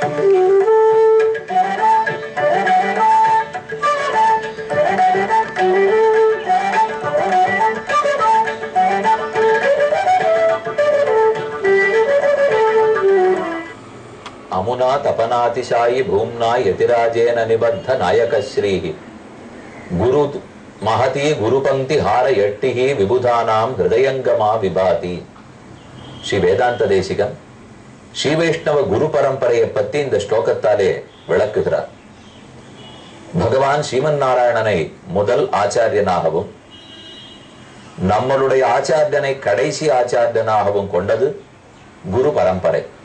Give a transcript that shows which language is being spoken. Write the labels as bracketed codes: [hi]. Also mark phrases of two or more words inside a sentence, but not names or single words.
[sa] अमुना तपनातिशायी भूम्ना यतिराजेन निबद्ध नायक श्री गुरु महती गुरुपंक्ति हार यट्टिहि विबुधानाम हृदयंगमा विभाति. [ta] श्री वेदांत தேசிகன் ஸ்ரீ வைஷ்ணவ குரு பரம்பரையை பத்தி இந்த ஸ்லோகத்தாலே விளக்குகிறார். பகவான் ஸ்ரீமன் நாராயணனை முதல் ஆச்சாரியனாகவும் நம்மளுடைய ஆச்சாரியனை கடைசி ஆச்சாரியனாகவும் கொண்டது குரு பரம்பரை.